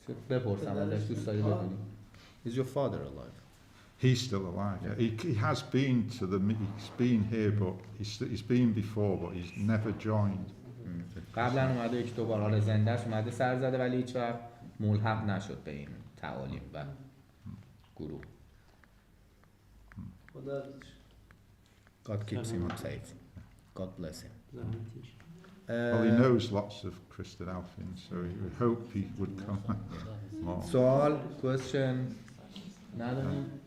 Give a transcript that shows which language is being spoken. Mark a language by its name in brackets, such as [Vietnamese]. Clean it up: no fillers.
[Persian] بپرسم ازش دوست داری ببینیم. [English] Is your father alive? He's still alive. Yeah. He has been to the. He's been here, but he's been before, but he's never joined. [Persian] قبلا اومده یک دو بار حالا زندهش اومده سر زده ولی هیچ وقت ملحق نشد به این تعالیم و گروه. [English] God keeps him safe. God bless him. Well, he knows lots of Christadelphians, so he would hope he would come more. [Persian] سوال [English] question [Persian] نداریم.